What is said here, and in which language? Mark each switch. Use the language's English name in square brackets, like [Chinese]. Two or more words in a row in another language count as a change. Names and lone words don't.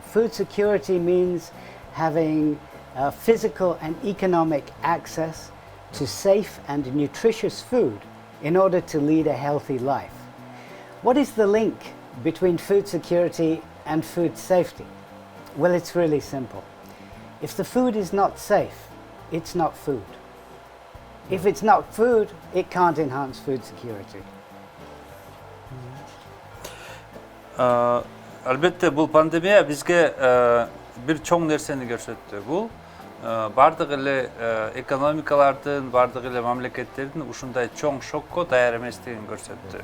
[English] Food security means having physical and economic access to safe and nutritious food in order to lead a healthy life. What is the link between food security and food safety? Well, it's really simple. If the food is not safe, it's not food. If it's not food, it can't enhance food security. [Kyrgyz] Албетте бул пандемия бизге бир чоң нерсени көрсөттү. Бул бардык эле экономикалардын, бардык эле мамлекеттердин ушундай чоң шокко даяр эместигин көрсөттү.